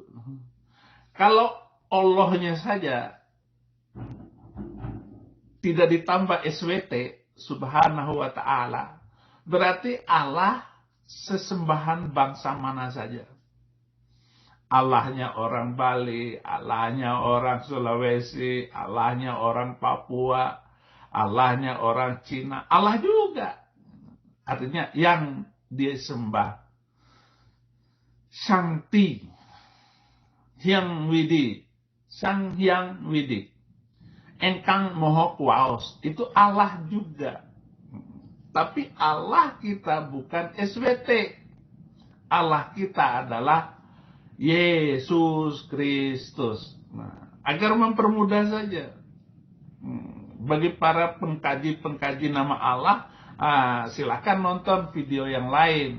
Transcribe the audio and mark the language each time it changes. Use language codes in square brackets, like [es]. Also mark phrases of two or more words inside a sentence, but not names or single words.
[id] Kalau Allahnya saja tidak ditambah SWT, [ar] سبحانه وتعالى, [id] berarti Allah sesembahan bangsa mana saja. Allahnya orang Bali, Allahnya orang Sulawesi, Allahnya orang Papua, Allahnya orang Cina, Allah juga. Artinya yang dia sembah. Shangti, Hyang Widi, Sang Hyang Widi, [jv] Engkang Moho Kuwaos, [id] itu Allah juga. Tapi Allah kita bukan SWT. Allah kita adalah Yesus Kristus. Nah, agar mempermudah saja. Bagi para pengkaji-pengkaji nama Allah, silakan nonton video yang lain.